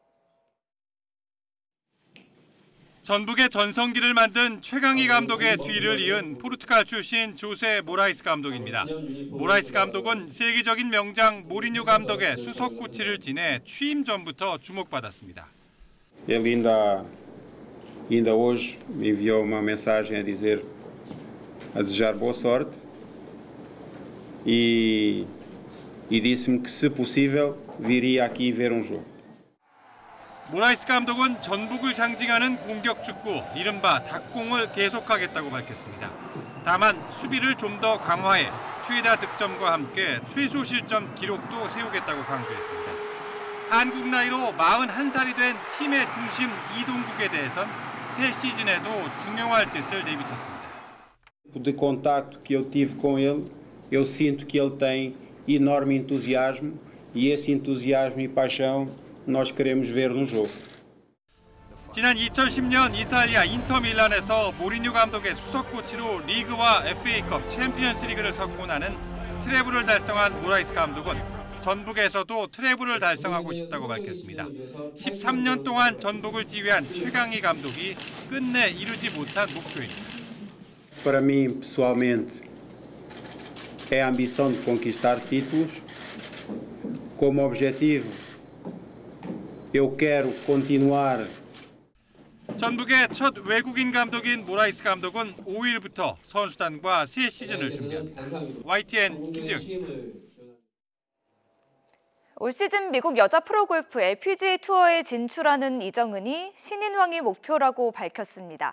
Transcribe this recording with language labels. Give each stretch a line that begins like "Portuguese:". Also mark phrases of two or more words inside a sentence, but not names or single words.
Korean: 전북의 전성기를 만든 최강희 감독의 뒤를 이은 포르투갈 출신 조세 모라이스 감독입니다. 모라이스 감독은 세계적인 명장 모리뉴 감독의 수석 코치를 지내 취임 전부터 주목받았습니다.
Portuguese: Ele ainda hoje me enviou uma mensagem a desejar boa sorte e disse-me que se possível viria aqui ver um jogo.
Korean: 모라이스 감독은 전북을 상징하는 공격 축구, 이른바 닭공을 계속하겠다고 밝혔습니다. 다만 수비를 좀 더 강화해 최다 득점과 함께 최소 실점 기록도 세우겠다고 강조했습니다. 한국 나이로 41살이 된 팀의 중심 이동국에 대해선 새 시즌에도 중용할 뜻을 내비쳤습니다.
Portuguese: De contacto que eu tive com ele, eu sinto que ele tem enorme entusiasmo e esse entusiasmo e paixão nós queremos ver no jogo.
Korean: 지난 2010년 이탈리아 인터 밀란에서 모리뉴 감독의 수석 코치로 리그와 FA컵 챔피언스 리그를 석권하는 트래블을 달성한 모라이스 감독은 전북에서도 트래블을 달성하고 싶다고 밝혔습니다. 13년 동안 전북을 지휘한 최강희 감독이 끝내 이루지 못한 목표입니다.
Portuguese: Para mim, pessoalmente, é a ambição de conquistar títulos. Como objetivo, eu quero continuar.
Korean: 전북의 첫 외국인 감독인 모라이스 감독은 5일부터 선수단과 새 시즌을 준비합니다. YTN 김재혁입니다. 올 시즌 미국 여자 프로골프 LPGA 투어에 진출하는 이정은이 신인왕이 목표라고 밝혔습니다.